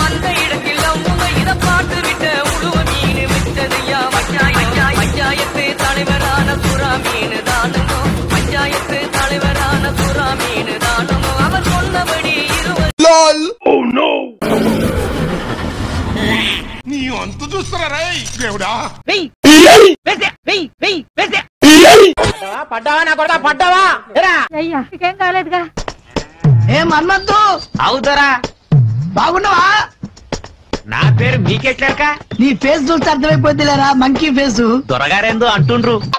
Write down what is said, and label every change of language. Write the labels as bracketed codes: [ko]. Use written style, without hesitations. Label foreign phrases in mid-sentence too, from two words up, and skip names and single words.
[ta] அந்த இடத்தில் இத பாட்டு விட்ட உழுவ மீன் விட்டதையா பஞ்சாயத்து தலைவரான சுறா மீன் தானுமோ பஞ்சாயத்து தலைவரான சுறா மீன் தானுமோ அவர் சொன்னபடி [te] నీ అంత చూస్తారా దేవుడా పడ్డావా నా కొడతా పడ్డావా అయ్యా ఇంకేం కాలేదుగా ఏం అన్నద్దు అవుతారా బాగున్నావా నా పేరు మీకెట్లాక నీ ఫేస్ చూస్తే అర్థమైపోద్దిలేరా [en] monkey face [te] దొరగారేందో అంటుండ్రు